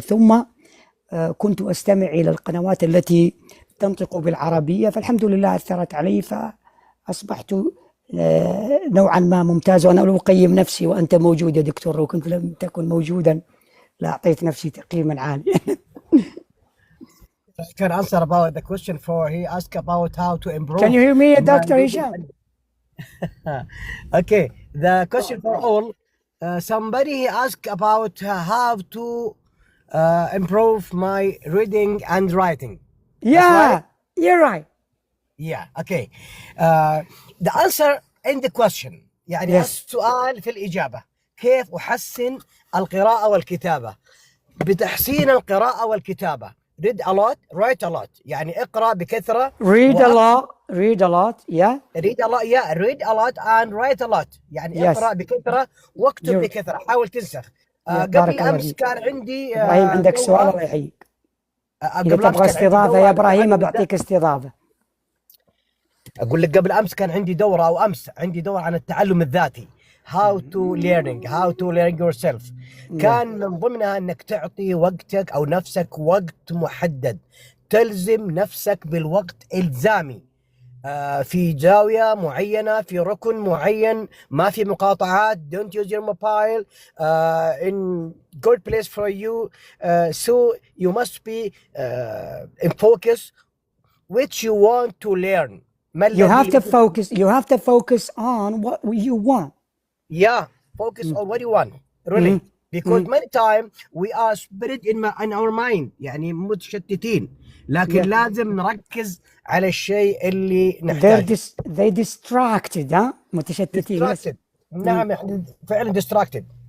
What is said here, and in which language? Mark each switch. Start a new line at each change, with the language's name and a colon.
Arabic: ثم كنت أستمع إلى القنوات التي تنطق بالعربية، فالحمد لله أثرت علي، فأصبحت نوعا ما ممتاز. وأنا لو أقيم نفسي وأنت موجود يا دكتور، لو كنت لم تكن موجودا لأعطيت نفسي تقييما عاليا.
English: I can answer about the question for he asked about how to improve. Can you hear me, Dr. Hisham? Okay, the question for all. Somebody asked about how to improve my reading and writing. Yeah, right? You're right. Yeah, okay. The answer in the question.
Arabic: يعني السؤال في الإجابة، كيف أحسن القراءة والكتابة؟ بتحسين القراءة والكتابة.
English: Read a lot, write a lot.
Arabic: يعني اقرأ بكثرة.
English: Read a lot, yeah. Read a lot and write a lot.
Arabic: يعني اقرأ بكثرة واكتب بكثرة. حاول تنسخ. قبل أمس كان عندي إبراهيم عندك سؤال؟ الله يحييك. إذا تبغى استضافة يا إبراهيم بعطيك استضافة. أقول لك قبل أمس كان عندي دورة، أو أمس عندي دورة عن التعلم الذاتي.
English: how to learn yourself.
Arabic: كان من ضمنها أنك تعطي وقتك أو نفسك وقت محدد، تلزم نفسك بالوقت إلزامي، في زاوية معينة، في ركن معين، ما في مقاطعات.
English: don't use your mobile in good place for you, so you must be in focus which you want to learn. You have to focus on what you want. Yeah, focus on what you want, really. Because many times we are spread in our mind،
Arabic: يعني متشتتين، لكن لازم نركز على الشيء اللي نحتاجه.
English: They distracted،
Arabic: متشتتين. نعم، احنا فعلا
English: distracted.